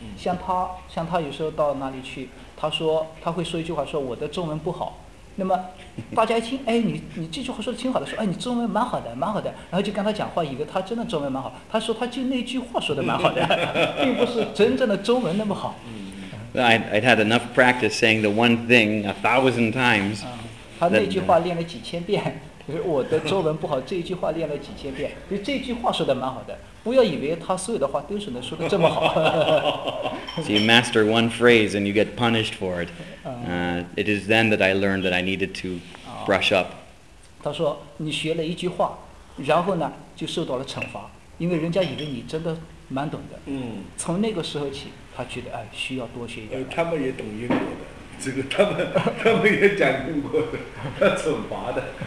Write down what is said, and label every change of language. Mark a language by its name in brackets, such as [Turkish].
[Chinese] 像他有时候到哪里去，他会说一句话，说我的中文不好。那么大家一听，哎，你这句话说得挺好的，说哎你中文蛮好的蛮好的，然后就跟他讲话，以为他真的中文蛮好，他说他就那句话说得蛮好的，并不是真正的中文那么好。 [English] I'd had enough practice saying the one thing 1,000 times、 [Chinese] 嗯、他那句话练了几千遍，就是我的中文不好这句话练了几千遍，就这句话说得蛮好的，不要以为他所有的话都是能说得这么好。 [English] So you master one phrase and you get punished for it. It is then that I learned that I needed to brush up. [Chinese] 他说你学了一句话，然后呢就受到了惩罚，因为人家以为你真的蛮懂的。从那个时候起他觉得哎需要多学一点。他们也懂英国的，这个他们也讲英国的，他惩罚的。